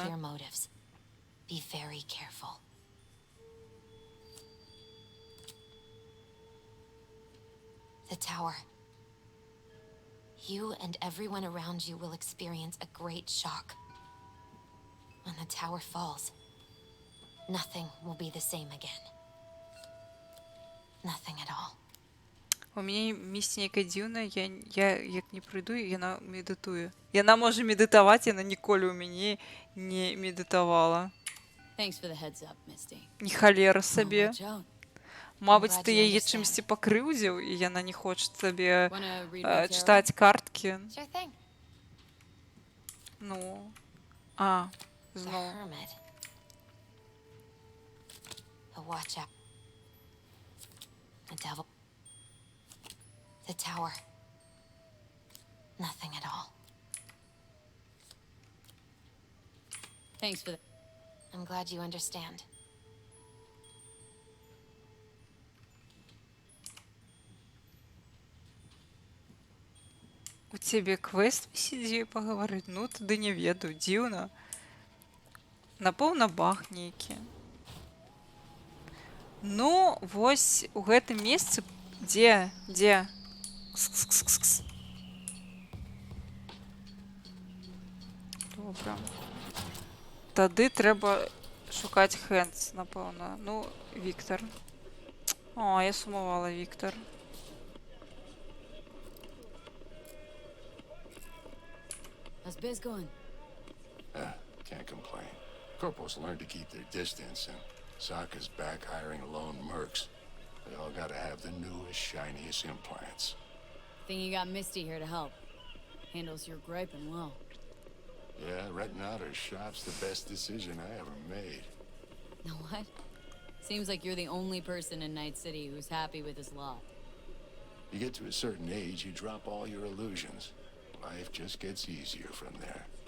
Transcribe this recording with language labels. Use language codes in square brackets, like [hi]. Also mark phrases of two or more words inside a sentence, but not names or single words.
[en] unclear motives. Be very careful. The tower. You and everyone around you will experience a great shock. When the tower falls, nothing will be the same again. Nothing at all. [be] У мяне Місці нейкая дзіўная, я як не прыйду, яна медытуе. Яна можа медытаваць, яна ніколі ў мяне не медытавала. [en] Thanks for the heads up, Misty. [be] Ні халера [en] Now [be] сабе. [en] watch out. [be] Мабыць, [en] glad [be] ты [en] you [be] яе [en] understand. [be] чымсьці пакрыўдзіў, і яна не хоча сабе [en] Wanna read my tarot? [be] чытаць карткі. [en] Sure thing. [be] Ну. [en] The [be] Зноў. [en] Hermit. But watch out. The devil. The tower. Nothing at all. Thanks for the... I'm glad you understand. [be] У цябе квест сидзі пагаварыць? Ну, тады не ведаю, дзіўна. Напэўна, баг нейкі. Ну, вось у гэтым месцы... Дзе? Кс-кс-кс-кс. Добра. Тады трэба шукаць Хэндс, напэўна. Ну, Віктар. О, я сумавала, Віктар. [en] How's biz going? Can't complain. Corporals learned to keep their distance, and Sokka's back hiring lone mercs. They all gotta have the newest, shiniest implants. Think you got Misty here to help. Handles your griping well. Yeah, renting out her shop's the best decision I ever made. Know what? Seems like you're the only person in Night City who's happy with his lot. You get to a certain age, you drop all your illusions. Life just gets easier from there.